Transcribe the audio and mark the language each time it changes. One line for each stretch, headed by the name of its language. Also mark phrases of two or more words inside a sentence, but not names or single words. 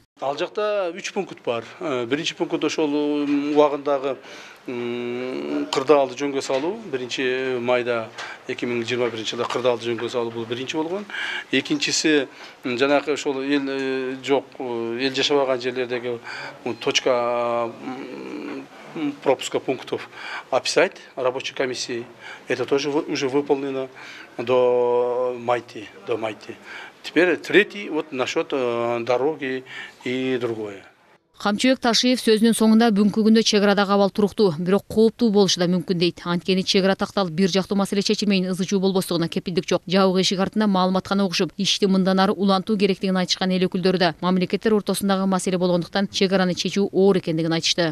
Kyrgyz: Ал жакта 3 пункт бар. Биринчи пункт ошол убагындагы кырдаалды жөнгө салуу, 1 майда 2021 жылда кырдаалды жөнгө салуу бул биринчи болгон. Экинчиси жанакы ошол эл жок, эл жашабаган жерлердеги
Russian: точка пропуска пунктов описать рабочей комиссии. Это тоже уже выполнено до Майти. Теперь третий вот насчет дороги и другое.
Kyrgyz: Камчыбек Ташиев сөзүнүн соңунда бүгүнкү күндө чек арадагы абал туруктуу, бирок кооптуу болушу да мүмкүн дейт. Анткени чек ара такталып бир жактуу маселе чечилмейин ызычуу болбостугуна кепилдик жок. Жабык эшик артында маалымат гана угушуп, ишти мындан ары улантуу керектигин айтышкан эл өкүлдөрү да мамлекеттер ортосундагы маселе болгондуктан чек араны чечүү оор экендигин айтышты.